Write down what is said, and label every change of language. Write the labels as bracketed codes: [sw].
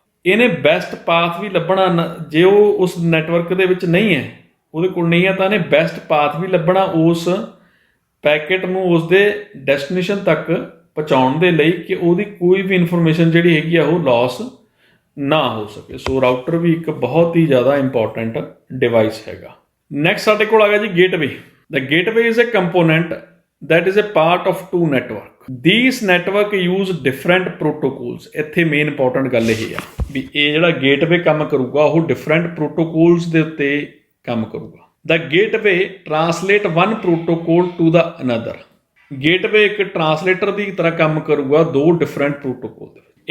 [pa] ਇਹਨੇ best path ਵੀ ਲੱਭਣਾ, ਜੇ ਉਹ ਉਸ ਨੈਟਵਰਕ ਦੇ ਵਿੱਚ ਨਹੀਂ ਹੈ, ਉਹਦੇ ਕੋਲ ਨਹੀਂ ਹੈ, ਤਾਂ ਇਹਨੇ ਬੈਸਟ ਪਾਥ ਵੀ ਲੱਭਣਾ ਉਸ ਪੈਕੇਟ ਨੂੰ ਉਸਦੇ ਡੈਸਟੀਨੇਸ਼ਨ ਤੱਕ ਪਹੁੰਚਾਉਣ ਦੇ ਲਈ, ਕਿ ਉਹਦੀ ਕੋਈ ਵੀ ਇਨਫੋਰਮੇਸ਼ਨ ਜਿਹੜੀ ਹੈਗੀ ਆ ਉਹ ਲੋਸ ਨਾ ਹੋ ਸਕੇ। ਸੋ ਰਾਊਟਰ ਵੀ ਇੱਕ ਬਹੁਤ ਹੀ ਜ਼ਿਆਦਾ ਇੰਪੋਰਟੈਂਟ ਡਿਵਾਈਸ ਹੈਗਾ। ਨੈਕਸਟ ਸਾਡੇ ਕੋਲ ਆ ਗਿਆ ਜੀ gateway. [en] The gateway is a component that is a part of two network. These network use different protocols. [pa] ਇੱਥੇ ਮੇਨ ਇੰਪੋਰਟੈਂਟ ਗੱਲ ਇਹ ਆ ਵੀ ਇਹ ਜਿਹੜਾ ਗੇਟਵੇ ਕੰਮ ਕਰੂਗਾ ਉਹ ਡਿਫਰੈਂਟ ਪ੍ਰੋਟੋਕੋਲਸ ਦੇ ਉੱਤੇ ਕੰਮ ਕਰੂਗਾ। [en] The gateway translate one protocol to the another. [pa] Gateway ਇੱਕ ਟਰਾਂਸਲੇਟਰ ਦੀ ਤਰ੍ਹਾਂ ਕੰਮ ਕਰੂਗਾ ਦੋ ਡਿਫਰੈਂਟ ਪ੍ਰੋਟੋਕੋਲ ਦੇ ਵਿੱਚ।